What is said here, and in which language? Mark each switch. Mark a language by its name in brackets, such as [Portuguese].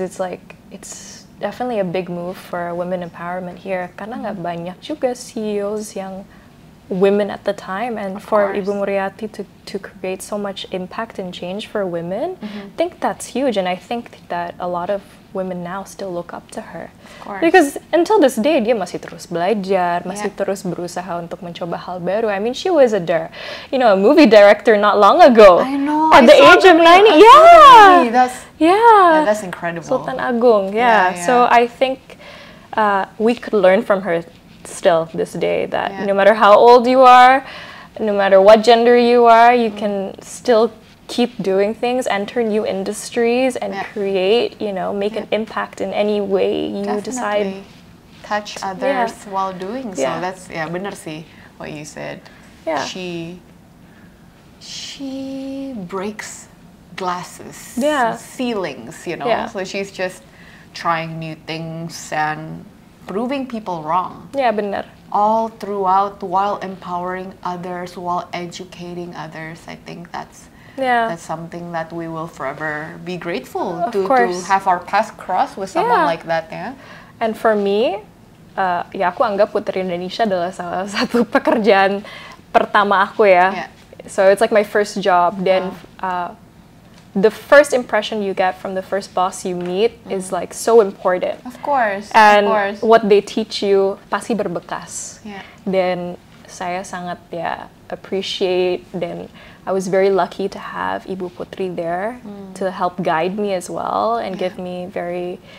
[English] It's like, it's definitely a big move for women empowerment here. [Indonesian] Karena nggak banyak juga CEOs yang [English] women at the time, and for Ibu Muriati to create so much impact and change for women, I think that's huge, and I think that a lot of women now still look up to her. Of course. Because until this day, [Indonesian] dia masih terus belajar, masih terus berusaha untuk mencoba hal baru. [English] I mean, she was a movie director not long ago. I know. At the age of 90. Yeah. That's incredible. Sultan Agung, yeah. So I think we could learn from her still this day, that no matter how old you are, no matter what gender you are, you can still keep doing things, enter new industries, and create, make an impact in any way you decide. Touch others while doing so. That's [Indonesian] benar sih [English] what you said. Yeah. She breaks glasses, ceilings, so she's just trying new things and proving people wrong. Yeah, benar. All throughout, while empowering others, while educating others. I think that's something that we will forever be grateful to have our paths cross with someone like that. Yeah. And for me, [Indonesian] aku anggap Putri Indonesia adalah salah satu pekerjaan pertama aku ya. [English] Yeah. So it's like my first job. Then the first impression you get from the first boss you meet is like so important. Of course. And what they teach you [Indonesian] pasti berbekas. [English] Yeah. [Indonesian] Then saya sangat appreciate. [English] Then I was very lucky to have Ibu Putri there to help guide me as well and give me very,